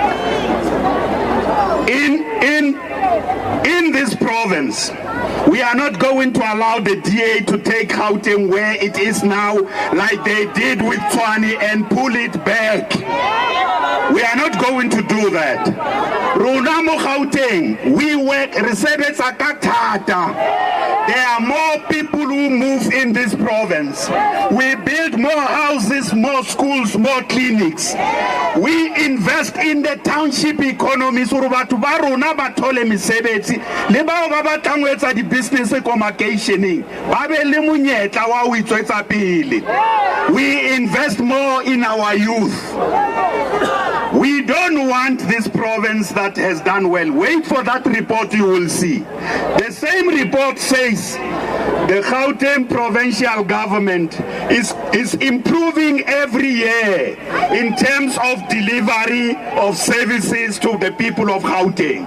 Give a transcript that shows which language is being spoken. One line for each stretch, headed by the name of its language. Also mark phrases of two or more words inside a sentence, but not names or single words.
English: In this province, we are not going to allow the DA to take Gauteng where it is now, like they did with Tshwane, and pull it back. We are not going to do that.
Southern Sotho: Rona mo Gauteng,
English: we work,
Southern Sotho: resebetsa ka thata.
English: There are more people who move in this province. We build more houses, more schools, more clinics. We invest in the township economy.
Southern Sotho: So batho ba rona ba thole mesebetsi le bao ba batlang ho etsa di
English: business communicationing
Southern Sotho: ba be le monyetla wa ho itswetsa pele.
English: We invest more in our youth. We don't want this province that has done well. Wait for that report, you will see. The same report says the Gauteng provincial government is improving every year in terms of delivery of services to the people of Gauteng.